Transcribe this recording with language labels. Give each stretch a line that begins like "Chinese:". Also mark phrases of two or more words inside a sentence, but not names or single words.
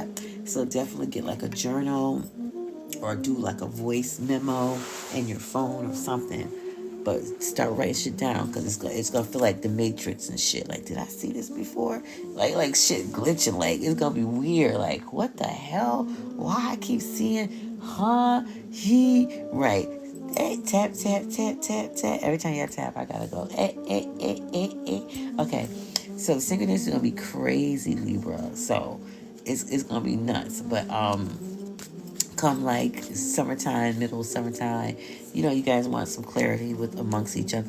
English: So definitely get like a journal, or do like a voice memo in your phone or something. But start writing shit down, because it's gonna feel like the Matrix and shit. Like, did I see this before? Like shit glitching. Like, it's gonna be weird. Like, what the hell? Why I keep seeing, right? Hey, tap, tap, tap, tap, tap. Every time you tap, I gotta go. Okay, so synchronicity is gonna be crazy, Libra. So it's gonna be nuts. But come like summertime, middle of summertime, you guys want some clarity amongst each other.